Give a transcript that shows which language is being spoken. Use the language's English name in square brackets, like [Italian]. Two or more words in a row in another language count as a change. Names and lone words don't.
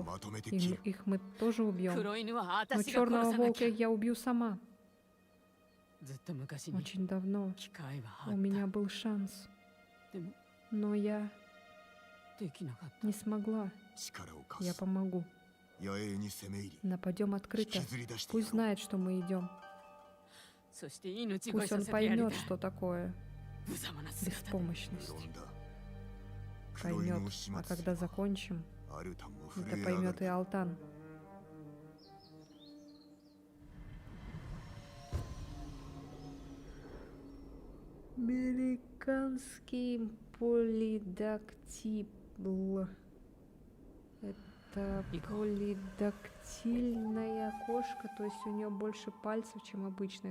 [Russian] Их мы тоже убьем. Но черного волка я убью сама. Очень давно у меня был шанс, но я не смогла. Я помогу. [Japanese] 野営に攻め入り [Russian] Нападем [Japanese] 引 [Russian] открыто. [Japanese] きずり出して [Russian] Пусть [Japanese] やろう [Russian] знает, что мы идем. [Japanese] そして命乞い [Russian] Пусть [Japanese] さ [Russian] он [Japanese] せてやりたい [Russian] поймет, что такое [Japanese] 無様な姿で [Russian] беспомощность. [Japanese] 無論だ黒犬を [Russian] Поймет. [Japanese] 始 [Russian] А [Japanese] 末す [Russian] когда [Japanese] れば [Russian] закончим, [Japanese] アルタンも [Russian] это [Japanese] 震え上が [Russian] поймет и [Japanese] る [Russian] Алтан. Американский полидактил. Это полидактильная кошка, то есть у нее больше пальцев, чем обычно.